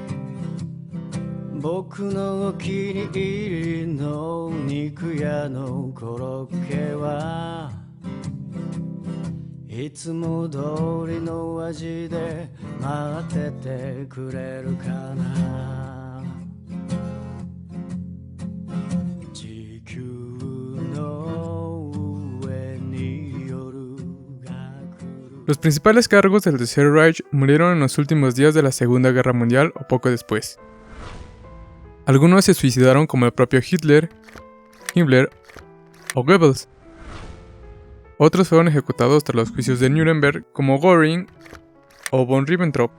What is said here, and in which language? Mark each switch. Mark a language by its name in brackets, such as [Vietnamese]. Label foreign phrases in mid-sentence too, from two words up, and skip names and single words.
[Japanese] 僕のお気に入りの肉屋のコロッケはいつも通りの味で待っててくれるかな。地球の上に夜が来る。 [Spanish] Los principales cargos del Tercer Reich murieron en los últimos días de la Segunda Guerra Mundial o poco después. Algunos se suicidaron como el propio Hitler, Himmler o Goebbels. Otros fueron ejecutados tras los juicios de Nuremberg como Göring o von Ribbentrop.